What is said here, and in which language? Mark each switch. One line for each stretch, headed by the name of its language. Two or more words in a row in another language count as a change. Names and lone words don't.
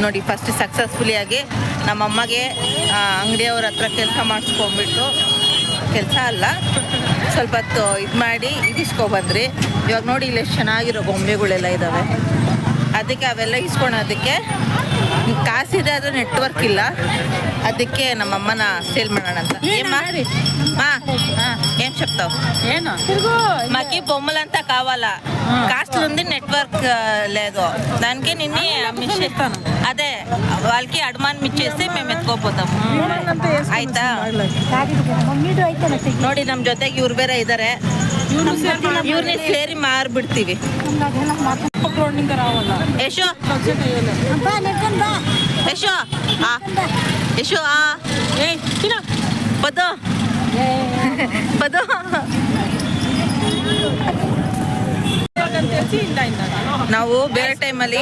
Kannada: ನೋಡಿ
English: first successfully
Kannada: ನಮ್ಮ ಅಮ್ಮಗೆ ಅಂಗಡಿಯವ್ರ ಹತ್ರ ಕೆಲಸ ಮಾಡಿಸ್ಕೊಂಡ್ಬಿಟ್ಟು, ಕೆಲಸ ಅಲ್ಲ ಸ್ವಲ್ಪ ಹೊತ್ತು ಇದು ಮಾಡಿ ಇದಿಸ್ಕೊಬಂದ್ರಿ. ಇವಾಗ ನೋಡಿ ಇಲ್ಲಿ ಎಷ್ಟು ಚೆನ್ನಾಗಿರೋ ಗೊಂಬೆಗಳೆಲ್ಲ ಇದ್ದಾವೆ. ಅದಕ್ಕೆ ಅವೆಲ್ಲ ಇಸ್ಕೊಳೋದಕ್ಕೆ ಕಾಸಿದೆ, ಆದರೆ ನೆಟ್ವರ್ಕ್ ಇಲ್ಲ. ಅದಕ್ಕೆ ನಮ್ಮಮ್ಮನ సేల్ ಮಾಡೋಣ ಅಂತ.
Telugu: ఏం చెప్తావు? మాకి బొమ్మలు అంతా కావాలా, కాస్ట్లు ఉంది, నెట్వర్క్ లేదు. దానికి నిన్ను ఇస్తాను. అదే వాళ్ళకి అడ్వాన్స్ ఇచ్చేసి మేము ఎత్తుకోపోతాము ಆಯ್ತಾ?
Kannada: ನೋಡಿ ನಮ್ಮ ಜೊತೆಗೆ ಇವ್ರು ಬೇರೆ ಇದ್ದಾರೆ, ಇವ್ರನ್ನೇ ಸೇರಿ ಮಾರ್ಬಿಡ್ತೀವಿ. ಯಶೋ ಯಶೋ ಯಶೋ ಬದು ಬದು ನಾವು ಬೇರೆ ಟೈಮಲ್ಲಿ